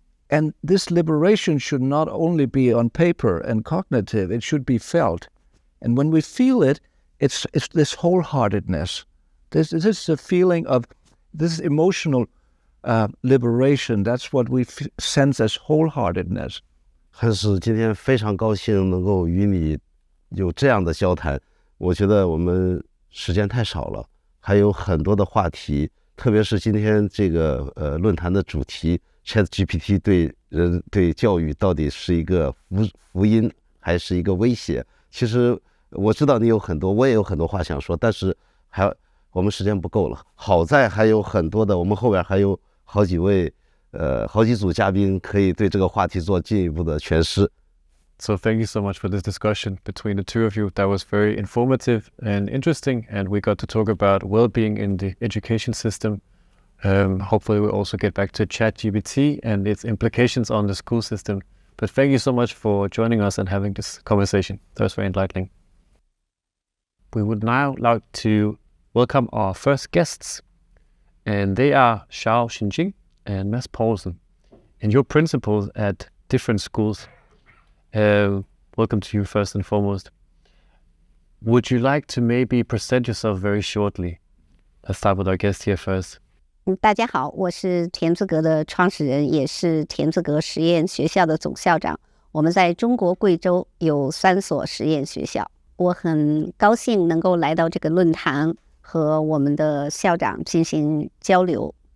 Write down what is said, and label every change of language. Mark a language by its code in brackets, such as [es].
[en] And this liberation should not only be on paper and cognitive, it should be felt. And when we feel it, it's this wholeheartedness. This is a feeling of this emotional liberation. That's what we sense as wholeheartedness. [zh] 还是今天非常高兴能够与你有这样的交谈。我觉得我们时间太少了，还有很多的话题特别是今天这个论坛的主题 ChatGPT 对教育到底是一个福音还是一个威胁？其实我知道你有很多，我也有很多话想说，但是我们时间不够了。好在还有很多的，我们后边还有好几组嘉宾可以对这个话题做进一步的诠释。 [en] So thank you so much for this discussion between the two of you. That was very informative and interesting, and we got to talk about well-being in the education system. Hopefully we'll also get back to ChatGPT and its implications on the school system. But thank you so much for joining us and having this conversation. That was very enlightening. We would now like to welcome our first guests, and they are Xiao Xinjing and Mads Poulsen, and you're principals at different schools. Welcome to you first and foremost. Would you like to maybe present yourself very shortly? Let's start with our guest here first. [zh] 大家好，我是田字格的创始人，也是田字格实验学校的总校长。我们在中国贵州有3所实验学校。我很高兴能够来到这个论坛，和我们的校长进行交流。